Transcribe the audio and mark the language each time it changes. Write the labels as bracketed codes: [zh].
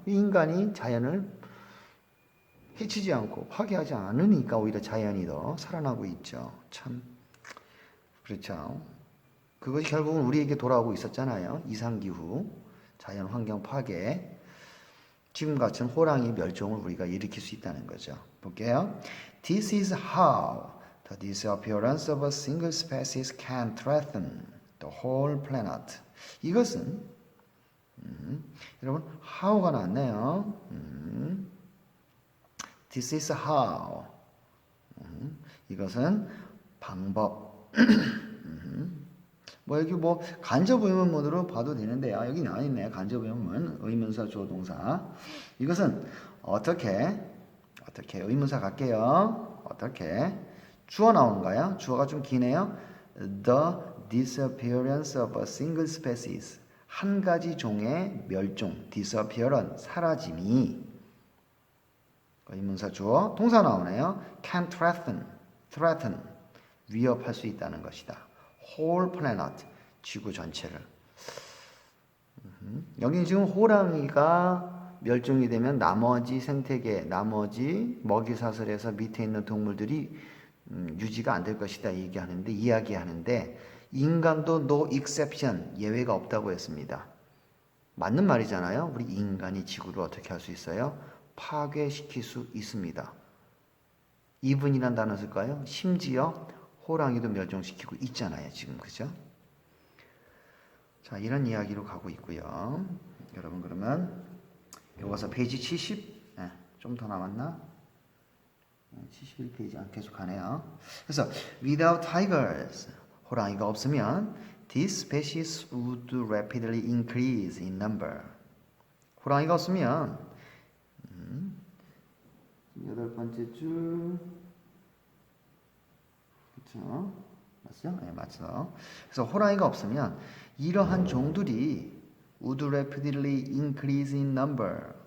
[ko] 인간이 자연을 해치지 않고 파괴하지 않으니까 오히려 자연이 더 살아나고 있죠. 참 그렇죠. 그것이 결국은 우리에게 돌아오고 있었잖아요. 이상기후, 자연환경 파괴, 지금 같은 호랑이 멸종을 우리가 일으킬 수 있다는 거죠. 볼게요. [en] This is how the disappearance of a single species can threaten the whole planet. [ko] 이것은 여러분 how가 나왔네요. [en] This is how. [ko] 이것은 방법. 뭐 여기 뭐 간접 의문문으로 봐도 되는데요. 여기는 아니네. 간접 의문문, 의문사 주어 동사. 이것은 어떻게 의문사 갈게요. 어떻게 주어 나오는가요? 주어가 좀 기네요. [en] The disappearance of a single species. [ko] 한 가지 종의 멸종, disappearance, 사라짐이 의문사 주어 동사 나오네요. [en] can threaten, [ko] 위협할 수 있다는 것이다. [en] whole planet, [ko] 지구 전체를. 여기 지금 호랑이가 멸종이 되면 나머지 생태계, 나머지 먹이사슬에서 밑에 있는 동물들이 유지가 안 될 것이다 이야기하는데 인간도 [en] no exception, [ko] 예외가 없다고 했습니다. 맞는 말이잖아요. 우리 인간이 지구를 어떻게 할 수 있어요? 파괴시킬 수 있습니다. 이분이란 단어 쓸까요? 심지어 호랑이도 멸종시키고 있잖아요. 지금 그죠? 자, 이런 이야기로 가고 있고요. 여러분 그러면 이어서 페이지 70, 좀 더 남았나? 71페이지 계속 가네요. [en] 그래서 without tigers, [ko] 호랑이가 없으면 [en] these species would rapidly increase in number. [ko] 호랑이가 없으면 여덟 번째 줄 그렇죠? 맞죠? 네, 맞죠. 그래서 호랑이가 없으면 이러한 종들이 [en] would rapidly increase in number.